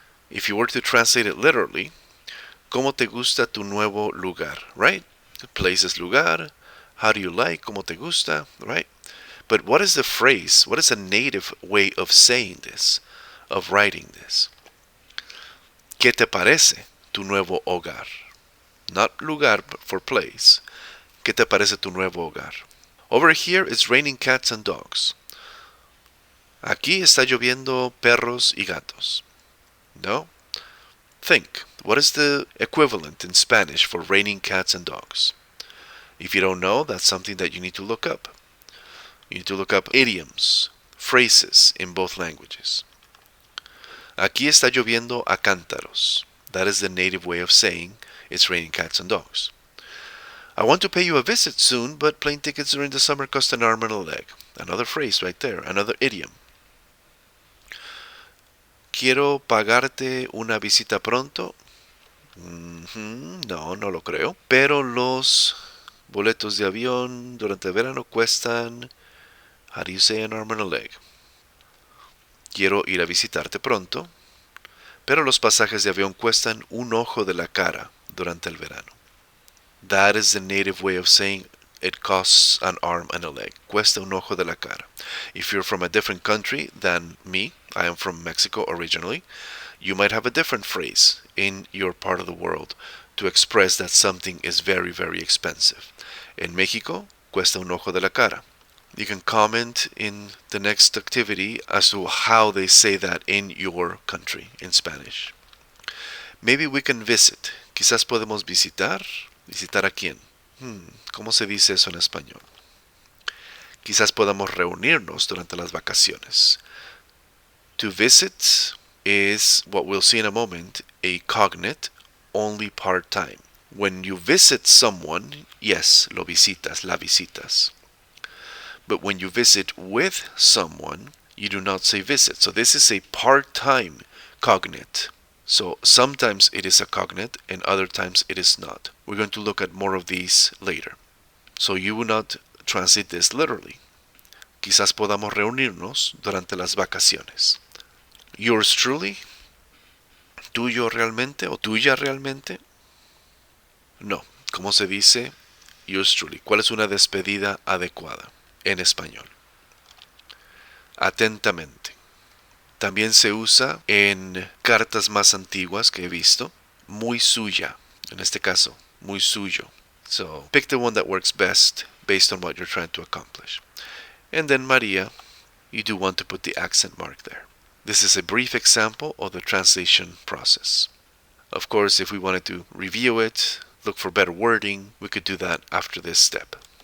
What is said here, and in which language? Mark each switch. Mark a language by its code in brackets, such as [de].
[en] If you were to translate it literally, [es] ¿Cómo te gusta tu nuevo lugar? [en] Right? The place is lugar. How do you like? [es] ¿Cómo te gusta? [en] Right? But what is the phrase? What is a native way of saying this? Of writing this? [es] ¿Qué te parece tu nuevo hogar? [en] Not lugar, but for place. [es] ¿Qué te parece tu nuevo hogar? [en] Over here, it's raining cats and dogs. [es] Aquí está lloviendo perros y gatos. [en] No? Think. What is the equivalent in Spanish for raining cats and dogs? If you don't know, that's something that you need to look up. You need to look up idioms, phrases in both languages. [es] Aquí está lloviendo a cántaros. [en] That is the native way of saying it's raining cats and dogs. I want to pay you a visit soon, but plane tickets during the summer cost an arm and a leg. Another phrase right there, another idiom. [es] Quiero pagarte una visita pronto. No, no lo creo. Pero los boletos de avión durante el verano cuestan, [en] how do you say an arm and a leg? [es] Quiero ir a visitarte pronto, pero los pasajes de avión cuestan un ojo de la cara durante el verano. [en] That is the native way of saying it costs an arm and a leg. [es] Cuesta un ojo de la cara. [en] If you're from a different country than me, I am from Mexico originally, you might have a different phrase in your part of the world to express that something is very, very expensive. In Mexico, [es] cuesta un ojo de la cara. [en] You can comment in the next activity as to how they say that in your country in Spanish. Maybe we can visit. [es] Quizás podemos visitar. ¿Visitar a quién? ¿Cómo se dice eso en español? Quizás podamos reunirnos durante las vacaciones. [en] To visit is, what we'll see in a moment, a cognate only part-time. When you visit someone, yes, [es] lo visitas, la visitas. [en] But when you visit with someone, you do not say visit. So this is a part-time cognate. So sometimes it is a cognate and other times it is not. We're going to look at more of these later. So you will not translate this literally. [es] Quizás podamos reunirnos durante las vacaciones. [en] Yours truly? [es] ¿Tuyo realmente o tuya realmente? No. ¿Cómo se dice [en] yours truly? [es] ¿Cuál es una despedida adecuada en español? atentamente. También se usa en cartas más antiguas que he visto, muy suya, en este caso, muy suyo. [en] So pick the one that works best based on what you're trying to accomplish. And then Maria, you do want to put the accent mark there. This is a brief example of the translation process. Of course, if we wanted to review it, look for better wording, we could do that after this step.